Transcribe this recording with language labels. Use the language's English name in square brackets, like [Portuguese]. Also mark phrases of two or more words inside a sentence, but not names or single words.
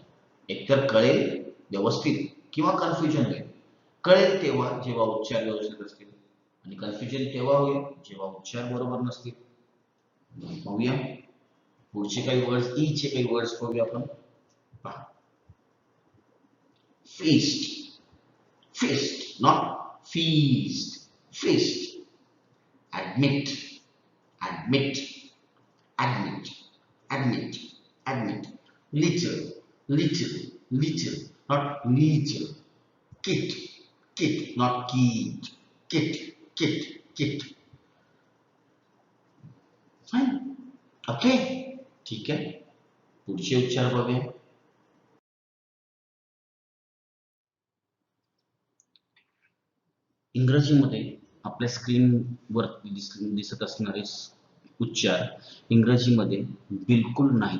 [Marathi] एकतर कळेल व्यवस्थित किंवा कन्फ्युजन होईल. कळेल तेव्हा जेव्हा उच्चार व्यवस्थित असतील, आणि कन्फ्युजन तेव्हा होईल जेव्हा उच्चार बरोबर नसतील. पाहूया पुढचे काही वर्ड्स, ईचे काही वर्ड्स पाहूया आपण. पहा, [English] feast, feast, not feast, feast. Admit, admit, admit, admit, admit. Little, little, little, not little. Kit, kit, not kit. Kit, kit, kit. Fine. [Marathi] ओके, ठीक आहे. पुढचे उच्चार बघूया. इंग्रजीमध्ये आपल्या स्क्रीनवर दिसत असणारे उच्चार इंग्रजीमध्ये बिलकुल नाहीत.